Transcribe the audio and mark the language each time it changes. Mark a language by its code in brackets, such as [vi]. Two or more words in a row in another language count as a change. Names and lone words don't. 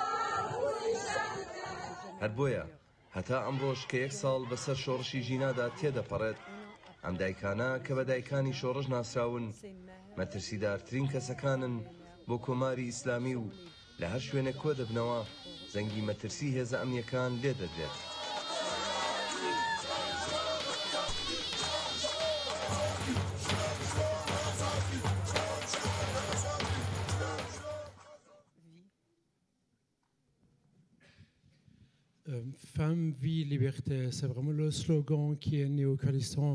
[ckb] هەر بۆیە هەتا ئەمڕۆژ کە 1 ساڵ بەسەر شۆڕشی ژینادا تێدەپەڕێت، ئەم دایکانە کە بە دایکانی شۆڕش ناسراون مەترسیدارترین کەسەکانن بۆ کۆماری ئیسلامی و لە هەر شوێنێک کۆ دەبنەوە زەنگی مەترسی هێزە ئەمنیەکان لێ دەدرێت. [fr] Femme, vie, liberté, c'est vraiment le slogan qui est né au Kurdistan.